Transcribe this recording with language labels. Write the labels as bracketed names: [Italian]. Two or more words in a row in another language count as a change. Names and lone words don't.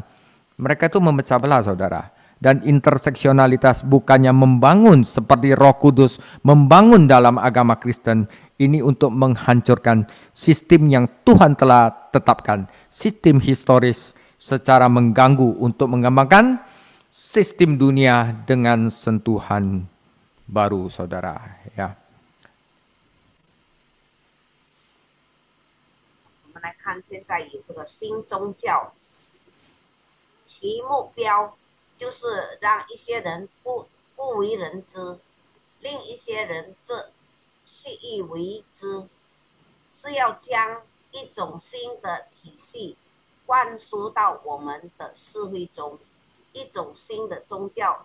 [Indonesian] Mereka itu memecah belah, saudara. Dan interseksionalitas bukannya membangun seperti Roh Kudus membangun dalam agama Kristen, ini untuk menghancurkan sistem yang Tuhan telah tetapkan, sistem historis, secara mengganggu untuk mengembangkan sistem dunia dengan sentuhan baru, saudara. Ya. [Chinese] 我们来看，现在有这个新宗教，其目标就是让一些人不为人知，另一些人则习以为之，是要将一种新的体系灌输到我们的社会中，一种新的宗教。